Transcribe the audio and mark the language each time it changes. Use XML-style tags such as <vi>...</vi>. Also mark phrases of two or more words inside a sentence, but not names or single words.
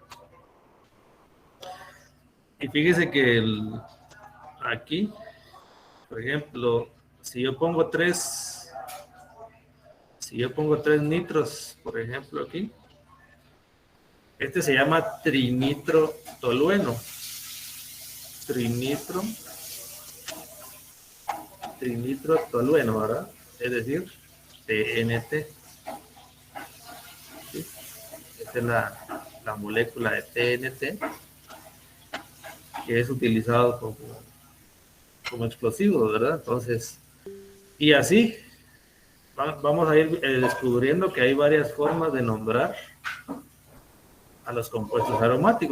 <es>Y fíjese que aquí, por ejemplo, si yo pongo tres nitros, por ejemplo, aquí, este se llama trinitro tolueno. Trinitro tolueno, ¿verdad? Es decir, TNT. ¿Sí? Esta es la molécula de TNT que es utilizado como explosivo, ¿verdad? Entonces, y así vamos a ir descubriendo que hay varias formas de nombrar a los compuestos aromáticos.</es>